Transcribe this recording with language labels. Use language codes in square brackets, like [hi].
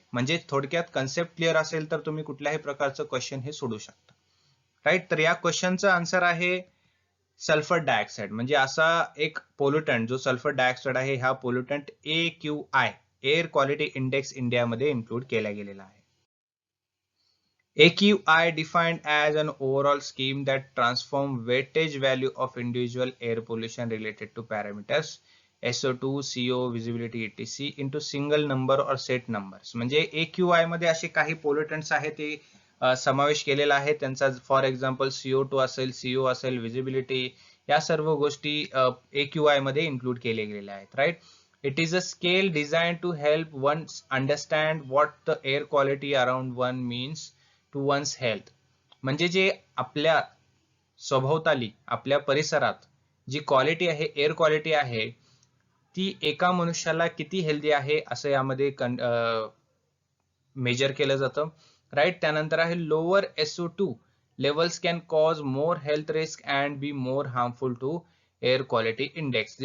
[mr] म्हणजे थोडक्यात concept clear असेल तर तुम्ही कुठल्याही प्रकारचं क्वेश्चन हे सोडू शकता, राईट. तर या क्वेश्चनचं आन्सर आहे सल्फर डायऑक्साईड. म्हणजे असा एक पोल्युटंट जो सल्फर डायऑक्साईड आहे, हा pollutant AQI air quality index इंडियामध्ये इन्क्लूड केला गेलेला आहे. [en] AQI defined as an overall scheme that transform weightage value of individual air pollution related to parameters SO2, CO, visibility etc into single number or set numbers. [mr] म्हणजे AQI मध्ये असे काही पोल्युटंट्स आहेत ते समावेश केलेला आहे. त्यांचा फॉर एक्झाम्पल CO2 असेल, CO असेल, विजिबिलिटी, या सर्व गोष्टी AQI मध्ये इन्क्लूड केले गेलेल्या आहेत, right. [en] It is a scale designed to help one understand what the air quality around one means to one's health. [mr] म्हणजे जे आपल्या सभोवताली आपल्या परिसरात जी क्वालिटी आहे, एअर क्वालिटी आहे, ती एका मनुष्याला किती हेल्दी आहे असं यामध्ये मेजर केलं जातं, राईट. त्यानंतर आहे [en] Lower SO2 levels can cause more health risk and be more harmful to air quality index.